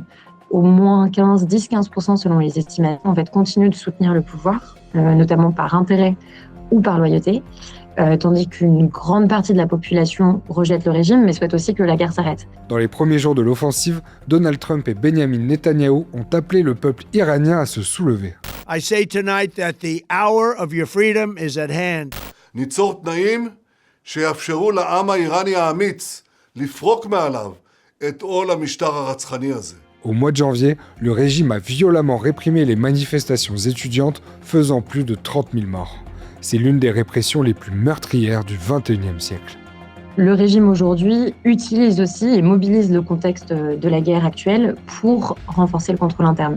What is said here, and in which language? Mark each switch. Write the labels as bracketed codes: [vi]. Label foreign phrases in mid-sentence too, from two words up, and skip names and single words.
[fr] Au moins 10-15% selon les estimations, en fait, continuent de soutenir le pouvoir, notamment par intérêt ou par loyauté, tandis qu'une grande partie de la population rejette le régime, mais souhaite aussi que la guerre s'arrête. Dans les premiers jours de l'offensive, Donald Trump et Benjamin Netanyahou ont appelé le peuple iranien à se soulever. [en] I say tonight that the hour of your freedom is at hand. [he] ניצור תנאים שיאפשרו לעם האיראני האמיץ לפרוק מעליו את עול המשטר הרצחני הזה. [fr] Au mois de janvier, le régime a violemment réprimé les manifestations étudiantes, faisant plus de 30 000 morts. C'est l'une des répressions les plus meurtrières du XXIe siècle. Le régime aujourd'hui utilise aussi et mobilise le contexte de la guerre actuelle pour renforcer le contrôle interne.